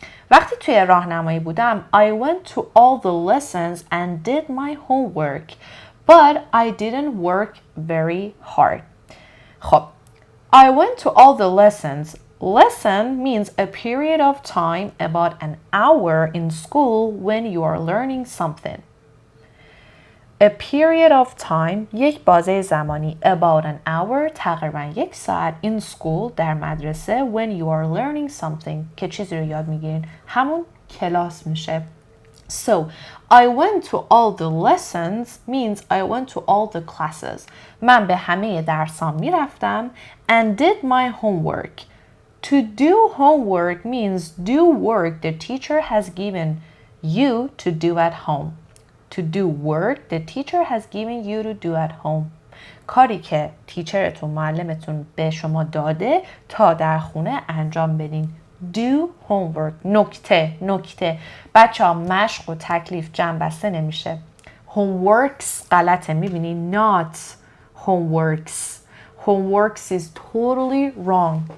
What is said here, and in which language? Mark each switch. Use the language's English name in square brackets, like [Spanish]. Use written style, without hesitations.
[Persian] وقتی توی راهنمایی بودم [English] I went to all the lessons and did my homework, but I didn't work very hard. خب I went to all the lessons. Lesson means a period of time about an hour in school when you are learning something. A period of time [Persian] یک بازه زمانی [English] about an hour [Persian] تقریبا 1 ساعت [English] in school [Persian] در مدرسه [English] when you are learning something [Persian] که چیزی رو یاد میگیرین همون کلاس میشه. [English] So I went to all the lessons means I went to all the classes. [Persian] من به همه درسام میرفتم [English] and did my homework. To do homework means do work the teacher has given you to do at home. To do work the teacher has given you to do at home. [Persian] کاری که تیچرتون معلمتون به شما داده تا در خونه انجام بدین. [English] Do homework. [Persian] نکته بچه ها مشق و تکلیف جمع بسته نمیشه. [English] Homeworks [Persian] غلطه میبینی [English] not homeworks. Homeworks is totally wrong.